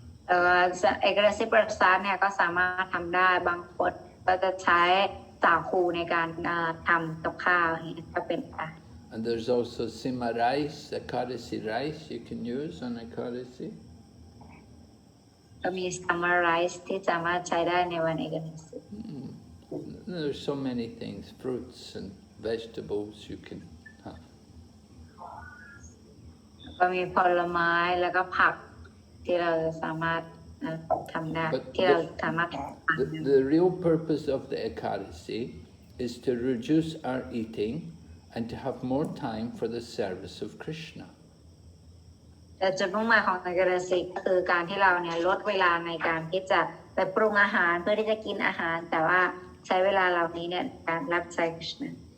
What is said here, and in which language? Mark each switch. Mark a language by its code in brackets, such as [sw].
[th] เอกราซิปรัสาเนี่ยก็สามารถทำได้บางคนก็จะใช้สาคูในการทำกับข้าวนี่ก็เป็นค่ะ [en] And there's also sima rice, Ekadasi rice you can use on Ekadasi. [th] ก็มีซัมเมอร์ไรซ์ที่สามารถใช้ได้ในวันเอกราซิ [en] There's so many things, fruits and vegetables you can have. [th] ก็มีผลไม้แล้วก็ผักที่เราสามารถทำได้ที่เราสามารถ [en] The real purpose of the Ekadasi is to reduce our eating and to have more time for the service of Krishna. [th] แต่จุดมุ่งหมายของเอกราซิก็คือการที่เราเนี่ยลดเวลาในการที่จะไปปรุงอาหารเพื่อที่จะกินอาหารแต่ว่า ใช้เวลาเหล่านี้เนี่ยการรับใช้คริชนา